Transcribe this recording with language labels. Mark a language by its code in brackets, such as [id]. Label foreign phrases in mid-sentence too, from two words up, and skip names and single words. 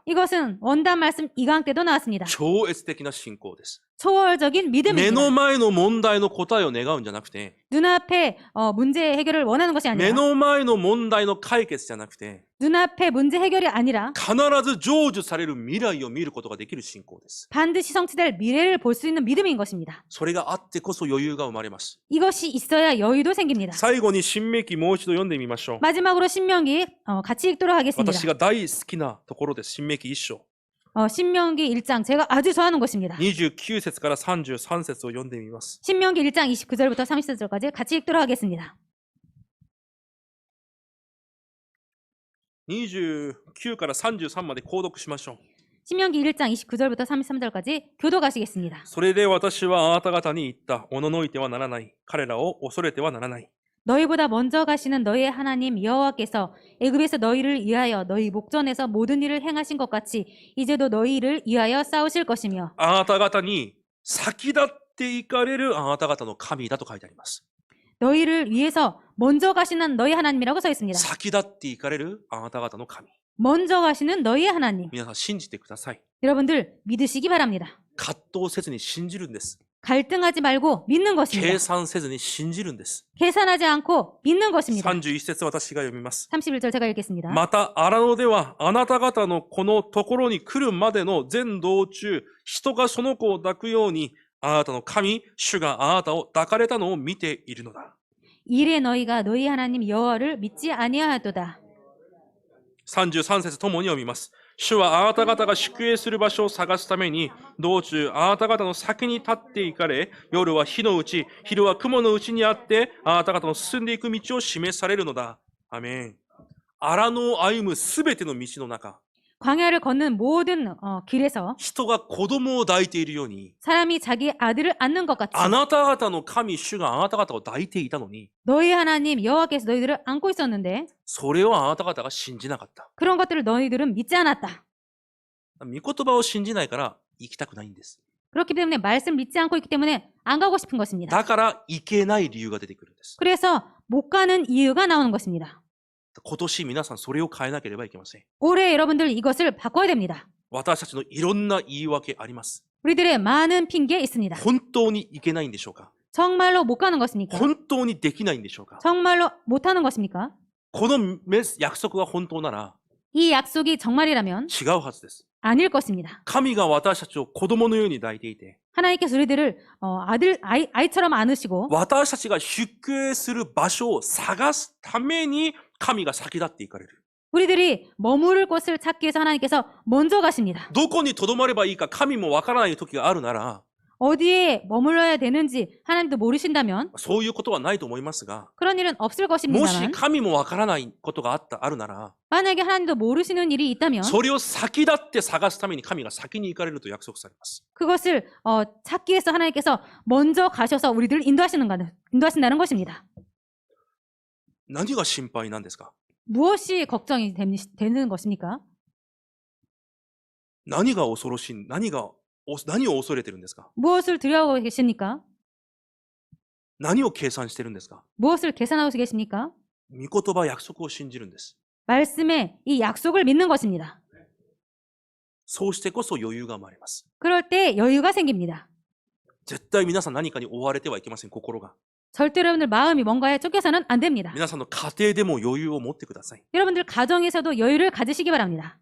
[ko] 이것은 원단 말씀 2강 때도 나왔습니다. [ja] 超越的な信仰です。 [ko] 초월적인 [ja] 目の [ko] 믿음입니다. [ja] 前の問題の答えを願うんじゃなくて、 [ko] 눈앞에 문제 해결을 원하는 것이 [ja] 目 [ko] 아니라 [ja] の前の問題の解決じゃなくて、 [ko] 눈앞에 문제 해결이 아니라 [ja] 必ず成就される未来を見ることができる信仰です。 [ko] 반드시 성취될 미래를 볼 수 있는 믿음인 것입니다. [ja] それがあってこそ余裕が生まれます。 [ko] 이것이 있어야 여유도 생깁니다. [ja] 最後に新明記もう一度読んでみましょう。 [ko] 마지막으로 신명기 같이 읽도록 하겠습니다. [ja] 私が大好きなところです。新明記1章。 [ko] 신명기 1장 제가 아주 좋아하는 것입니다. [ja] 29 節から33節を読んでみます。 [ko] 신명기 1장 29절부터 30절까지 같이 읽도록 하겠습니다. [ja] 29 から33まで購読しましょう。 [ko] 신명기 1장 29절부터 33절까지 교도가시겠습니다. [ja] それで私はあなた方に言った。おののいてはならない。彼らを恐れてはならない。 [ko] 너희보다 먼저 가시는 너희의 하나님 여호와께서 애굽에서 너희를 위하여 너희 목전에서 모든 일을 행하신 것 같이 이제도 너희를 위하여 싸우실 것이며 [ja] あなた方に先立っていかれるあなた方の神だと書いてあります。 [ko] 너희를 위해서 먼저 가시는 너희 하나님이라고 써 있습니다. [ja] 先立っていかれるあなた方の神。 [ko] 먼저 가시는 너희의 하나님. [ja] 皆さん信じてください。 [ko] 여러분들 믿으시기 바랍니다. [ja] 葛藤せずに信じるんです。 [ko] 갈등하지 말고 믿는 것입니다. [ja] 計算せずに信じるんです。 [ko] 계산하지 않고 믿는 것입니다. [ja] 31 節私が読みます。 [ko] 31절 제가 읽겠습니다. [ja] また荒野ではあなた方のこのところに来るまでの全道中、人がその子を抱くように、あなたの神、主があなたを抱かれたのを見ているのだ。 [ko] 이래 너희가 너희 하나님 여호와를 믿지 아니하도다. [ja] 33 節ともに読みます。主はあなた方が宿営する場所を探すために、道中あなた方の先に立って行かれ、夜は火のうち、昼は雲のうちにあって、あなた方の進んでいく道を示されるのだ。アメン。荒野を歩むすべての道の中。 [ko] 광야를 걷는 모든 길에서 [ja] 人が子供を抱いているように、 [ko] 사람이 자기 아들을 안는 것 같이 [ja] あなた方の神主があなた方を抱いていたのに、 [ko] 너희 하나님 여호와께서 너희들을 안고 있었는데 [ja] それをあなた方が信じなかった。 [ko] 그런 것들을 너희들은 믿지 않았다. [ja] 御言葉を信じないから行きたくないんです。 [ko] 그렇기 때문에 말씀 믿지 않고 있기 때문에 안 가고 싶은 것입니다. [ja] だから行けない理由が出てくるんです。 [ko] 그래서 못 가는 이유가 나오는 것입니다. [ja] 今年皆さんそれを変えなければいけません。 [ko] 올해 여러분들 이것을 바꿔야 됩니다. [ja] 私たちのいろんな言い訳あります。 [ko] 우리들의 많은 핑계 있습니다. [ja] 本当に行けないんでしょうか？ [ko] 정말로 못 가는 것입니까? [ja] 本当にできないんでしょうか？ [ko] 정말로 못 하는 것입니까? [ja] この約束が本当なら [ko] 이 약속이 정말이라면 [ja] 違うはずです。 [ko] 아닐 것입니다. [ja] 神が私たちを子供のように抱いていて、 [ko] 하나님께서 우리들을 아이처럼 안으시고 [ja] 私たちが出家する場所を探すために神が先立っていかれる。 [ko] 우리들이 머무를 곳을 찾기 위해서 하나님께서 먼저 가십니다. [ja] どこに留まればいいか神もわからない時があるなら、 [ko] 어디에 머물러야 되는지 하나님도 모르신다면 [ja] そういうことはないと思いますが、 [ko] 그런 일은 없을 [ja] もし [ko] 것입니다만 [ja] 神もわからないことがあるなら、 [ko] 만약에 하나님도 모르시는 일이 있다면 [ja] それを先立って探すために神が先に行かれると約束されます。 [ko] 그것을 찾기 위해서 하나님께서 먼저 가셔서 우리들을 인도하신다는 것입니다. [ja] 何が心配なんですか？ [ko] 무엇이 걱정이 되는 것입니까? [ja] 何が恐ろしい、何を恐れてるんですか？ [ko] 무엇을 두려워하고 계십니까? [ja] 何を計算してるんですか？ [ko] 무엇을 계산하고 계십니까? [ja] 御言葉、約束を信じるんです。 [ko] 말씀에 이 약속을 믿는 것입니다. [ja] そうしてこそ余裕が生まれます。 [ko] 그럴 때 여유가 생깁니다. [ja] 絶対皆さん何かに追われてはいけません、心が。 [ko] 절대로 여러분들 마음이 뭔가에 쫓겨서는 안 됩니다. [ja] 皆さんの家庭でも余裕を持ってください。 [ko] 여러분들 가정에서도 여유를 가지시기 바랍니다.